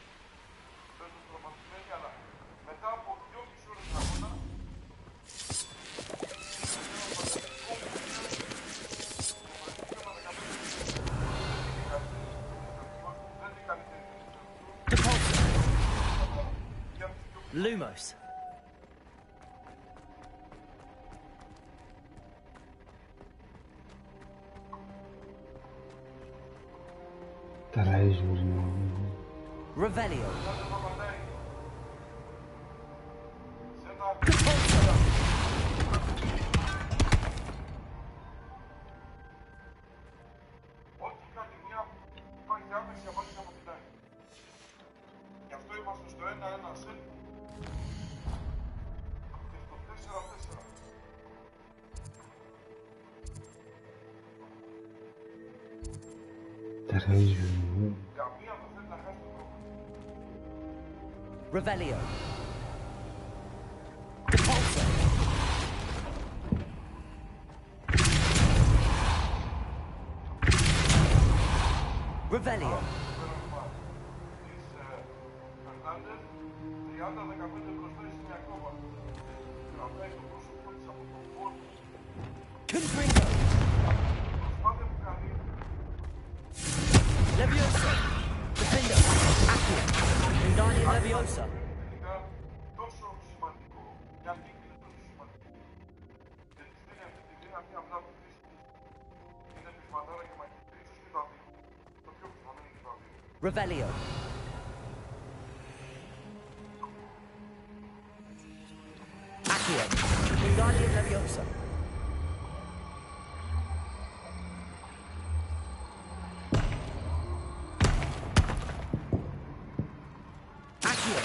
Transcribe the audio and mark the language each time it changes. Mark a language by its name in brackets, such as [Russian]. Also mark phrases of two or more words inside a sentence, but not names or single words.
[Greek] Παίζουν τραυματισμένοι, αλλά μετά από 2,5 ώρες αγώνα Lumos. [English] Treasure. Revelio. [Greek] Ό,τι κάνει μία υπάρχει άμεση απάντηση από την άλλη. Γι' αυτό είμαστε στο 1-1 σετ και στο 4-4. [English] Treasure. [Greek] Καμία δεν θέλει να χάσει το πρόβλημα. Revelio. Depulso. Revelio. Φερνάντες, 30-15 μπροστά στην Ιακώβα. Κρατάει το πρόσωπό της από τον πόνο. Confringo. Προσπάθεια που κάνει. Leviosa. Defender. Accio. Wingardium Leviosa. Τελικά τόσο σημαντικό. Μια νίκη είναι τόσο σημαντικό. Και της δίνει αυτή τη δύναμη απλά από τη φύση της. Είναι πεισματάρα και μαγική. Ίσως και τα δύο. Το πιο πιθανό είναι και τα δύο. Revelio. Accio. Wingardium Leviosa. Accio.